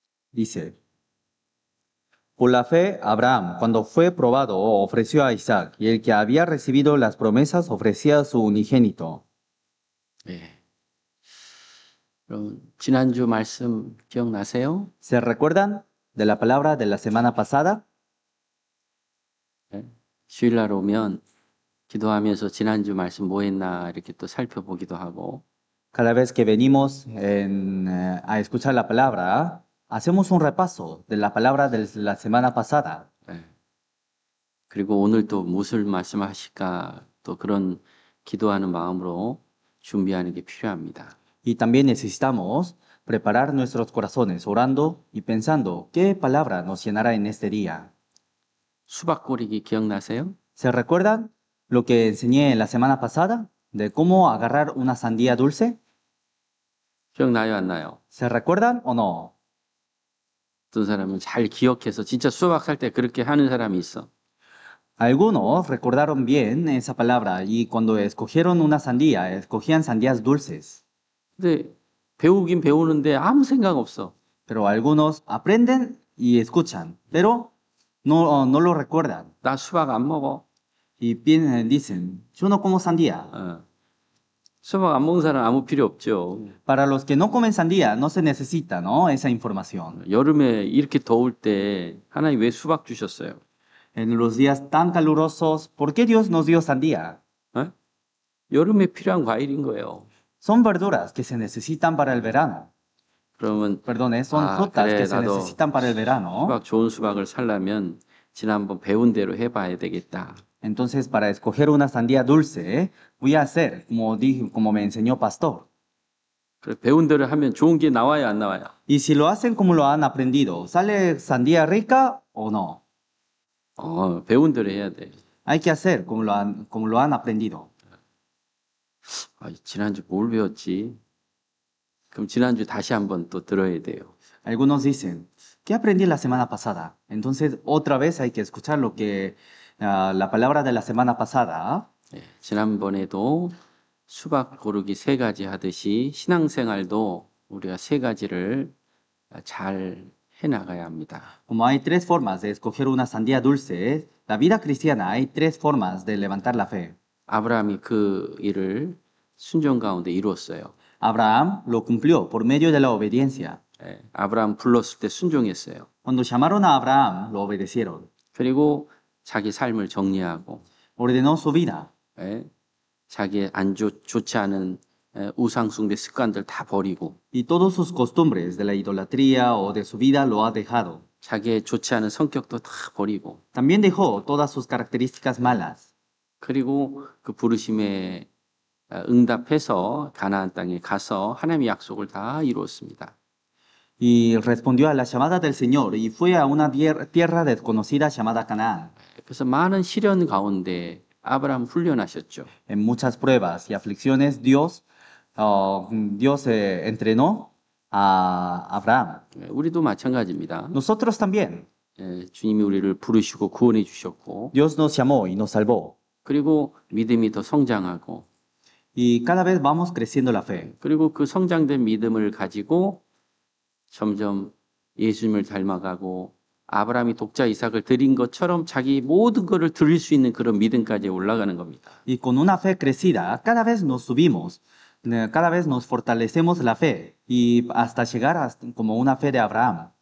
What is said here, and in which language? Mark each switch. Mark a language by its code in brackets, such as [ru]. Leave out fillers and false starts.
[es] Dice, por la fe, Abraham, cuando fue probado, ofreció a Isaac, y el que había recibido las promesas ofrecía a su unigénito. [ko] 예. 그럼 지난주 말씀 기억나세요? [es] ¿Se recuerdan de la palabra de la semana pasada? [ko] 예. 주일날 오면 기도하면서 지난주 말씀 뭐 했나 이렇게 또 살펴보기도 하고 [es] Cada vez que venimos a escuchar la palabra, hacemos un repaso de la palabra de la semana pasada. [ko] 예. 그리고 오늘 또 무엇을 말씀하실까 또 그런 기도하는 마음으로 준비하는 게 필요합니다. [es] Y también necesitamos preparar nuestros corazones orando y pensando qué palabra nos llenará en este día. [ko] 수박 고르기 기억나세요? [es] ¿Se recuerdan lo que enseñé la semana pasada? de cómo agarrar una sandía dulce? [ko] 기억나요, 안 나요? [es] ¿Se recuerdan o no? [ko] 어떤 사람은 잘 기억해서 진짜 수박 살 때 그렇게 하는 사람이 있어. [es] Algunos recordaron bien esa palabra y cuando escogieron una sandía, escogían sandías dulces. [ko] 근데 배우긴 배우는데 아무 생각 없어. [es] Pero algunos aprenden y escuchan, pero no lo recuerdan. [ko] 나 수박 안 먹어. [es] Y dicen, yo no como sandía. 어. [ko] 수박 안 먹는 사람 아무 필요 없죠. [es] Para los que no comen sandía, no se necesita, ¿no? Esa información. [ko] 여름에 이렇게 더울 때 하나님 왜 수박 주셨어요? [es] En los días tan calurosos, ¿por qué Dios nos dio sandía? 어? [ko] 여름에 필요한 과일인 거예요. [es] Son verduras que se necesitan para el verano. [ko] 그러면 [es] Perdón, son 아, frutas [ko] 그래, [es] que se [ko] 나도 [es] necesitan para el verano. [ko] 수박 좋은 수박을 살려면 지난번 배운 대로 해봐야 되겠다. [es] Entonces, para escoger una sandía dulce, voy a hacer como me enseñó Pastor. [ko] 그래, 배운 대로 하면 좋은 게 나와요, 안 나와요? [es] Y si lo hacen como lo han aprendido, ¿sale sandía rica o no? [ko] 배운 대로 해야 돼. [es] Hay que hacer como lo han aprendido. [ko] 아, 지난주 뭘 배웠지? 그럼 지난주 다시 한번 또 들어야 돼요. [es] Algunos dicen, ¿qué aprendí la semana pasada? Entonces, otra vez hay que escuchar la palabra de la semana pasada. [ko] 예, 지난번에도 수박 고르기 3가지 하듯이 신앙생활도 우리가 3가지를 잘 해나가야 합니다. [es] Como hay tres formas de escoger una sandía dulce, la vida cristiana hay tres formas de levantar la fe. [ko] 아브라함이 그 일을 순종 가운데 이루었어요. [es] Abraham lo cumplió por medio de la obediencia. [ko] 예, 아브라함 불렀을 때 순종했어요. [es] Cuando llamaron a Abraham, lo obedecieron. [ko] 그리고 자기 삶을 정리하고 [es] Ordenó su vida. [ko] 예, 자기의 좋지 않은 우상 숭배 습관들 다 버리고 [es] Y todas sus costumbres de la idolatría o de su vida lo ha dejado. [ko] 자기의 좋지 않은 성격도 다 버리고 [es] También dejó todas sus características malas. [ko] 그리고 그 부르심에 응답해서 가나안 땅에 가서 하나님의 약속을 다 이루었습니다. [es] Y respondió a la llamada del Señor y fue a una tierra desconocida llamada Canaán. [ko] 그래서 많은 시련 가운데 아브라함 훈련하셨죠. [es] En muchas pruebas y aflicciones, Dios entrenó a Abraham. [ko] 우리도 마찬가지입니다. [es] Nosotros también. [ko] 주님이 우리를 부르시고 구원해 주셨고 [es] Dios nos llamó y nos salvó. [ko] 그리고 믿음이 더 성장하고 [es] Y cada vez vamos creciendo la fe. [ko] 그리고 그 성장된 믿음을 가지고 점점 예수님을 닮아가고 아브라함이 독자 이삭을 드린 것처럼 자기 모든 것을 드릴 수 있는 그런 믿음까지 올라가는 겁니다. [es] Y con una fe crecida, cada vez nos subimos, cada vez nos fortalecemos la fe y hasta llegar como una fe de Abraham.